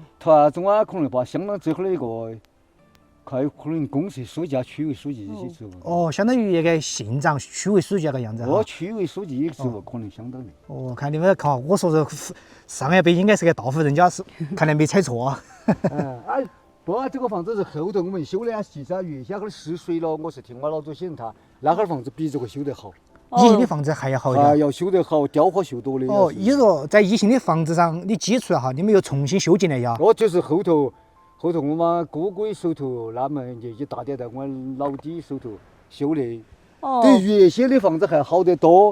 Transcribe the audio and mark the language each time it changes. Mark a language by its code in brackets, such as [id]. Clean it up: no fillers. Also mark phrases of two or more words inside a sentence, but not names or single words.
[zh] 團總啊，可能把相當最後的一個。還有可能公社書记啊、区委書記這些職務。哦，相當於一個縣長、區委書記那個樣子。哦，區委書記職務可能相當的。哦，看你們看，我說這上一輩應該是個大戶人家，是看來沒猜錯啊。哎，不，這個房子是後頭我們修的啊，其實原先那兒失水了，我是聽我老祖先他那會兒房子比這個修得好。以前的房子還要好一點。還要修得好，雕花修多的。哦，你說在以前的房子上，你基礎哈，你们又重新修进來呀？哦，就是後頭我們哥哥手頭，他們年紀大點，在我老弟手頭修的，比原先的房子還好得多。